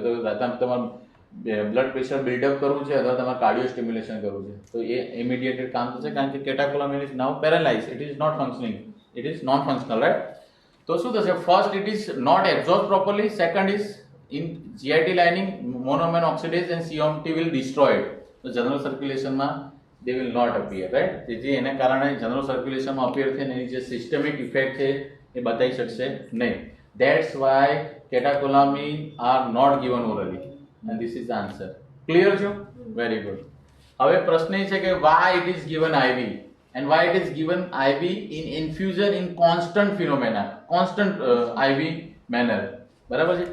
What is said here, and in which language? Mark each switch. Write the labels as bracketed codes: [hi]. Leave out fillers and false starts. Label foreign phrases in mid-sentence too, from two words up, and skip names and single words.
[gu] તો તમારું [en] blood pressure [gu] બિલ્ડઅપ કરવું છે અથવા તમારે [en] cardio stimulation [gu] કરવું છે તો એ ઇમિડિયેટેડ કામ થશે, કારણ કે [en] catecholamine is now paralyse, it is not functioning, it is non functional, right. [gu] તો શું થશે, [en] first it is not absorb properly, second is in GIT lining monoamine oxidase and COMT will destroyed, [gu] તો જનરલ સર્ક્યુલેશનમાં [en] they will not appear, right. [gu] જે એને કારણે જનરલ સર્ક્યુલેશનમાં અપિયર થઈને એની જે [en] systemic effect [gu] છે એ બતાવી શકશે નહીં. [en] That's why catecholamine are not given orally, and this is the answer. Clear છો? Very good. [gu] હવે પ્રશ્ન એ છે કે [en] why it is given IV and why it is given IV in infusion in constant phenomena, constant IV manner, [gu] બરાબર છે.